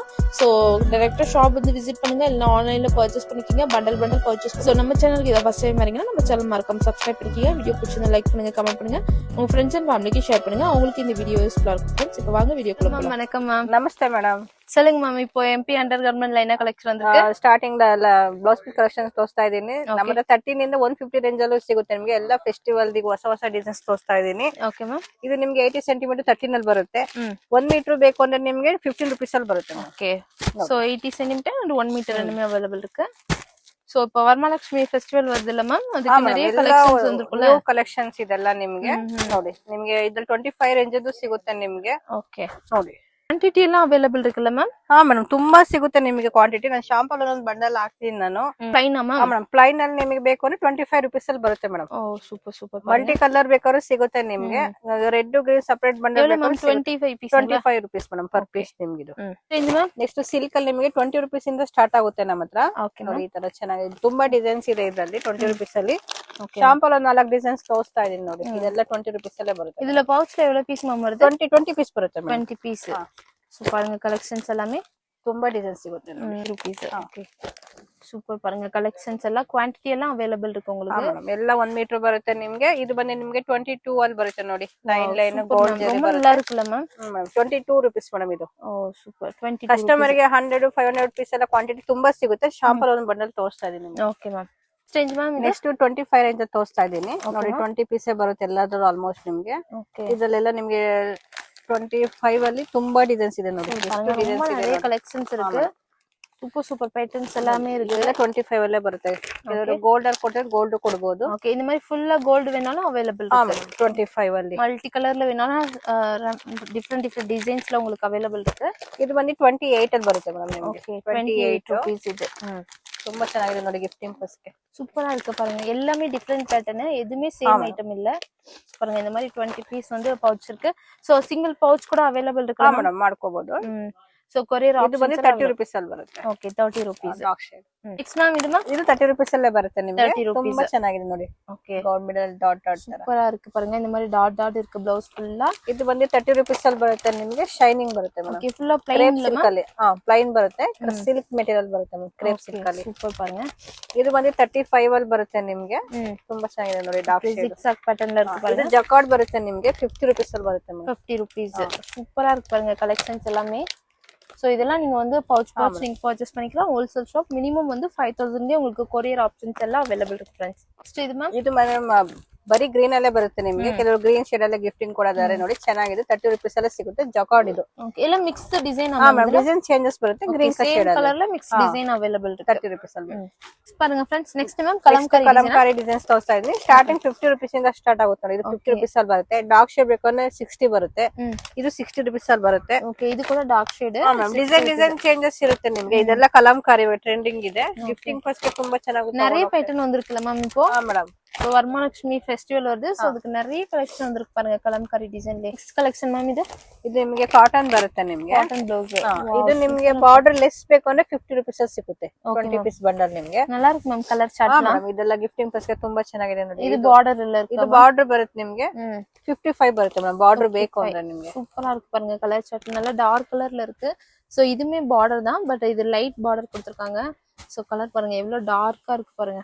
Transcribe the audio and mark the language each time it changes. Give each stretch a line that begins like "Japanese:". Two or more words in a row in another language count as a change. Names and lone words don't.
Tamil: சோ டைரக்டா ஷாப் வந்து விசிட் பண்ணுங்க, இல்ல ஆன்லைன்ல பர்ச்சேஸ் பண்ணிக்கீங்க.
English: bundle purchase.
Tamil: சோ நம்ம சேனலுக்கு இதை
English: first time
Tamil: வரீங்கன்னா நம்ம சேனல் மறக்காம சப்ஸ்கிரைப் பண்ணிக்கீங்க. வீடியோ பிடிச்சிருந்தா லைக் பண்ணுங்க, கமெண்ட் பண்ணுங்க, உங்க
English: friends and familyக்கு
Tamil: ஷேர் பண்ணுங்க. அவங்களுக்கு இந்த வீடியோ யூஸ்ஃபுல்லா இருக்கும் ஃப்ரெண்ட்ஸ். இப்போ வாங்க வீடியோக்குள்ள போலாம். வணக்கம் மேம். நமஸ்தே மேடம். சொல்லுங்க மேம், இப்போ எம்பி
English: under garmentல
Tamil: என்ன கலெக்ஷன் வந்திருக்கு?
English: starting blouse piece collections
Kannada: ತೋರಿಸ್ತಾ ಇದ್ದೀನಿ. ನಮ್ಮತ್ರ 13 ಇಂದ 150 ರೇಂಜ್ ಅಲ್ಲೂ ಸಿಗುತ್ತೆ ನಿಮಗೆ. ಎಲ್ಲ ಫೆಸ್ಟಿವಲ್ ಹೊಸ ಡಿಸೈನ್ಸ್ ತೋರಿಸ್ತಾ ಇದ್ದೀನಿ.
English: okay ma'am.
Kannada: ಇದು ನಿಮ್ಗೆ 80 ಸೆಂಟಿಮೀಟರ್ 13 ಅಲ್ಲಿ ಬರುತ್ತೆ. 1 ಮೀಟರ್ ಬೇಕು ಅಂದ್ರೆ ನಿಮ್ಗೆ 15 rupees ಅಲ್ಲಿ ಬರುತ್ತೆ.
Tamil: ஓகே. சோ 80
English: centimeter and 1 meter
Tamil: ரெண்டுமே அவைலபிள் இருக்கு. சோ இப்போ வரமலட்சுமி ஃபெஸ்டிவல் வருது இல்ல மேம், அதுக்கு நிறைய கலெக்ஷன்ஸ் வந்திருக்குல்ல.
Kannada: ಕಲೆಕ್ಷನ್ಸ್ ಇದೆಲ್ಲ ನಿಮ್ಗೆ ನೋಡಿ. ನಿಮ್ಗೆ ಇದ್ರಲ್ಲಿ 25 ರೇಂಜ್ ಅದು ಸಿಗುತ್ತೆ ನಿಮ್ಗೆ. ಓಕೆ ನೋಡಿ ಕ್ವಾಂಟಿಟಿ ಎಲ್ಲ ಅವೈಲಬಲ್
Tamil: இருக்குல்ல மேம்?
Kannada: ಹಾ ಮೇಡಮ್, ತುಂಬಾ ಸಿಗುತ್ತೆ ನಿಮಗೆ ಕ್ವಾಂಟಿಟಿ. ನಾನು ಶಾಂಪಲ್ ಒಂದು ಬಂಡಲ್ ಹಾಕ್ತೀನಿ ನಾನು.
English: plain ma'am?
Kannada: ಮೇಡಮ್ ಪ್ಲೈನ್ ಅಲ್ಲಿ ನಿಮಗೆ ಬೇಕು ಅಂದ್ರೆ 25 rupees ಅಲ್ಲಿ ಬರುತ್ತೆ ಮೇಡಮ್.
English: oh super super. multi color
Kannada: ಬೇಕಾದ್ರೂ ಸಿಗುತ್ತೆ ನಿಮ್ಗೆ.
English: red green separate bundle
Kannada: 25 ಪೀಸ್ 25 rupees ಮೇಡಮ್
English: per piece
Kannada: ನಿಮ್ಗೆ. ಇದು
English: range ma'am. next silk
Kannada: ಅಲ್ಲಿ ನಿಮಗೆ 20 rupees ಇಂದ ಸ್ಟಾರ್ಟ್ ಆಗುತ್ತೆ ನಮ್ಮ ಹತ್ರ. ಓಕೆ ನೋಡಿ ಈ ತರ ಚೆನ್ನಾಗಿದೆ, ತುಂಬಾ ಡಿಸೈನ್ಸ್ ಇದೆ ಇದರಲ್ಲಿ. 20 rupees ಅಲ್ಲಿ ಓಕೆ. ಶಾಂಪಲ್ ಒಂದು 4 ಡಿಸೈನ್ಸ್ ತೋರಿಸ್ತಾ ಇದೀನಿ ನೋಡಿ. ಇದೆಲ್ಲ 20 rupees ಅಲ್ಲೇ ಬರುತ್ತೆ.
Tamil: இதுல பவுச்ல எவ்வளவு பீஸ் மேம் வருது?
Kannada: 20 ಪೀಸ್ ಬರುತ್ತೆ ಮೇಡಮ್.
Tamil: 20 பீஸ். சோ பாருங்க கலெக்ஷன்ஸ் எல்லாமே
Kannada: ತುಂಬಾ ಡಿಸೈನ್ಸ್ ಸಿಗುತ್ತೆ ನೋಡಿ.
English: rupees. okay super.
Tamil: பாருங்க கலெக்ஷன்ஸ்
Kannada: ಎಲ್ಲ ಕ್ವಾಂಟಿಟಿ ಎಲ್ಲ
Tamil: ಅವೈಲಬಲ್ ಇருக்கு உங்களுக்கு.
Kannada: ಮೇಡಮ್ ಎಲ್ಲ 1 ಮೀಟರ್ ಬರುತ್ತೆ ನಿಮ್ಗೆ. ಇದು ಬಂದು ನಿಮ್ಗೆ 22 ಅಲ್ಲಿ ಬರುತ್ತೆ ನೋಡಿ.
English: line gold ಜರಿ
Tamil: ரொம்ப நல்லா இருக்குல்ல மேம்?
Kannada: 22 rupees ಮೇಡಮ್ ಇದು. ಓ ಸೂಪರ್. 22 ಕಸ್ಟಮರ್ ಗೆ 100 500 rupees ಎಲ್ಲ ಕ್ವಾಂಟಿಟಿ ತುಂಬಾ ಸಿಗುತ್ತೆ. ಶಾಂಪಲ್ ಒಂದು ಬಂಡಲ್ ತೋರಿಸ್ತಾ ಇದೀನಿ ನಿಮ್ಗೆ.
English: okay ma'am. range ma'am
Kannada: ನೆಕ್ಸ್ಟ್ 25 ರೇಂಜ್ ತೋರಿಸ್ತಾ ಇದೀನಿ ನೋಡಿ. 20 ಪೀಸ್ ಬರುತ್ತೆ ಎಲ್ಲಾದ್ರೂ ಆಲ್ಮೋಸ್ಟ್ ನಿಮ್ಗೆ. ಓಕೆ. ಇದರಲ್ಲೆಲ್ಲ ನಿಮ್ಗೆ 25 ಅಲ್ಲಿ ತುಂಬಾ ಡಿಸೈನ್ಸ್ ಇದೆ ನೋಡಿ.
Tamil: நிறைய கலெக்ஷன்ஸ் இருக்கு.
English: super super patterns
Tamil: எல்லாமே இருக்கு.
Kannada: ಇದೆಲ್ಲ 25 ಅಲ್ಲೇ ಬರುತ್ತೆ. ಇದರ ಗೋಲ್ಡ್ ಅಲ್ಲಿ ಕೊಟ್ಟರೆ ಗೋಲ್ಡ್ ಕೊಡಬಹುದು. ಓಕೆ.
Tamil: இந்த மாதிரி ஃபுல்லா கோல்ட் வேணாலும் அவைலபிள் இருக்கு.
Kannada: 25 ಅಲ್ಲಿ
English: multi colorல
Tamil: வேணாலும்
English: different designsல
Tamil: உங்களுக்கு அவைலபிள் இருக்கு.
Kannada: ಇದು ಬಂದು 28 ಅಲ್ಲಿ ಬರುತ್ತೆ ಮೇಡಮ್ ನಿಮಗೆ.
Tamil: 28 rupees இது.
Kannada: ತುಂಬಾ ಚೆನ್ನಾಗಿದೆ ನೋಡಿ
English: gifting purseಗೆ.
Tamil: சூப்பரா இருக்கு பாருங்க. எல்லாமே
English: different pattern,
Tamil: எதுமே
English: same item
Tamil: இல்ல. பாருங்க இந்த மாதிரி 20 பீஸ் வந்து பவுச் இருக்கு.
English: so single pouch
Tamil: கூட அவைலபிள் இருக்கு
Kannada: ಮೇಡಮ್, ಮಾಡ್ಕೋಬಹುದು.
English: so courier
Kannada: ಇದು ಬಂದು 30 rupees ಅಲ್ಲಿ ಬರುತ್ತೆ.
English: ಓಕೆ 30 rupees. dark shade. next ma'am ಇದು ಮ್ಯಾಮ್
Kannada: ಇದು 30 rupees ಅಲ್ಲೇ ಬರುತ್ತೆ ನಿಮಗೆ.
English: 30 rupees.
Kannada: ತುಂಬಾ ಚೆನ್ನಾಗಿದೆ ನೋಡಿ. ಓಕೆ.
English: gold middle dot
Kannada: ತರ
Tamil: ಸೂಪರಾ இருக்கு பாருங்க. இந்த மாதிரி டாட் இருக்கு ಬ್ಲೌಸ್ ಫುಲ್ಲಾ.
Kannada: ಇದು ಬಂದು 30 rupees ಅಲ್ಲಿ ಬರುತ್ತೆ ನಿಮಗೆ. ಶೈನಿಂಗ್ ಬರುತ್ತೆ ಮೇಡಮ್.
English: okay. fulla plain
Kannada: ಸಿಲ್ಕ್ ಅಲ್ಲಿ. ಪ್ಲೈನ್ ಬರುತ್ತೆ.
English: silk material
Kannada: ಬರುತ್ತೆ ಮೇಡಮ್.
English: crepe silk
Kannada: ಅಲ್ಲಿ.
Tamil: ಸೂಪರ್ பாருங்க.
Kannada: ಇದು ಬಂದು 35 ಅಲ್ಲಿ ಬರುತ್ತೆ ನಿಮಗೆ. ತುಂಬಾ ಚೆನ್ನಾಗಿದೆ ನೋಡಿ.
English: dark shade zigzag pattern
Tamil: ல இருக்கு பாருங்க.
Kannada: ಇದು ಜಕಾರ್ಡ್ ಬರುತ್ತೆ ನಿಮಗೆ. 50 rupees ಅಲ್ಲಿ ಬರುತ್ತೆ ಮೇಡಮ್.
English: 50 rupees.
Tamil: சூப்பரா இருக்கு பாருங்க கலெக்ஷன்ஸ் எல்லாமே. சோ இதெல்லாம் நீங்க வந்து பவுச் நீங்க பர்ச்சேஸ் பண்ணிக்கலாம்.
English: wholesale shop.
Tamil: மினிமம் வந்து 5000 உங்களுக்கு
English: courier options
Tamil: எல்லாம் அவைலபிள் இருக்கு फ्रेंड्स.
Kannada: ನೆಕ್ಸ್ಟ್ ಇದು ಮ್ಯಾಮ್. ಇದು ಮೇಡಮ್ ಬರೀ ಗ್ರೀನ್ ಅಲ್ಲೇ ಬರುತ್ತೆ ನಿಮಗೆ. ಕೆಲವರು
English: green shade
Kannada: ಅಲ್ಲೇ ಗಿಫ್ಟಿಂಗ್ ಕೊಡೋದಾರೆ ನೋಡಿ. ಚೆನ್ನಾಗಿದೆ. 30 rupees ಅಲ್ಲೇ ಸಿಗುತ್ತೆ. ಜಕಾರ್ಡ್ ಇದು. ಓಕೆ. ಎಲ್ಲ
English: mixed design design changes
Kannada: ಬರುತ್ತೆ.
English: green shade
Tamil: ಕಲರ್ ல
English: mix design available
Tamil: ಇருக்கு.
Kannada: 30 rupees ಅಲ್ಲಿ
Tamil: பாருங்க फ्रेंड्स.
English: next ma'am
Tamil: ಕಲಂಕಾರಿ
Kannada: ಡಿಸೈನ್ಸ್ ತೋರಿಸ್ತಾ ಇದೀನಿ. ಸ್ಟಾರ್ಟಿಂಗ್ 50 rupees ಇಂದ ಸ್ಟಾರ್ಟ್ ಆಗುತ್ತೆ ನೋಡಿ. ಇದು 50 rupees ಅಲ್ಲಿ ಬರುತ್ತೆ.
English: dark shade
Kannada: ಬೇಕಂದ್ರೆ 60 ಬರುತ್ತೆ. ಇದು 60 rupees ಅಲ್ಲಿ ಬರುತ್ತೆ. ಓಕೆ. ಇದು ಕೂಡ
English: dark shade. design changes
Kannada: ಇರುತ್ತೆ ನಿಮಗೆ. ಇದೆಲ್ಲ ಕಲಂಕಾರಿ ಟ್ರೆಂಡಿಂಗ್ ಇದೆ.
English: gifting purseಗೆ
Kannada: ತುಂಬಾ ಚೆನ್ನಾಗುತ್ತೆ.
Tamil: நிறைய பேட்டர்ன் வந்திருக்குல மேம் இப்போ.
Kannada: ಮೇಡಮ್
Tamil: இப்போ வரமலட்சுமி ஃபெஸ்டிவல் வருது. சோ அதுக்கு நிறைய கலெக்ஷன் வந்திருக்கு பாருங்க. கலம்காரி டிசைன்.
English: next collection ma'am
Tamil: இது.
Kannada: ಇದು ನಿಮಗೆ ಕಾಟನ್ ಬರುತ್ತೆ ನಿಮಗೆ.
English: cotton blouse.
Kannada: ಇದು ನಿಮಗೆ
English: border less
Kannada: ಬೇಕು ಅಂದ್ರೆ 50 rupees ಅಲ್ಲಿ ಸಿಗುತ್ತೆ. 20 ಪೀಸ್ ಬಂಡಲ್ ನಿಮಗೆ.
Tamil: நல்லா இருக்கு மேம்
English: color chart.
Kannada: ಇದೆಲ್ಲ
English: gifting purseಗೆ
Kannada: ತುಂಬಾ ಚೆನ್ನಾಗಿದೆ ನೋಡಿ. ಇದು ಬಾರ್ಡರ್ ಎಲ್ಲ ಇருக்கு. ಇದು ಬಾರ್ಡರ್ ಬರುತ್ತೆ ನಿಮಗೆ. 55 ಬರುತ್ತೆ ಮೇಡಮ್. ಬಾರ್ಡರ್ ಬೇಕು ಅಂದ್ರೆ ನಿಮಗೆ.
Tamil: சூப்பரா இருக்கு பாருங்க
English: color chart.
Tamil: நல்லா
English: dark colorல
Tamil: இருக்கு. சோ இதுமே பார்டர் தான், பட் இது
English: light border
Tamil: கொடுத்திருக்காங்க. சோ கலர் பாருங்க எவ்வளவு டார்க்கா இருக்கு பாருங்க.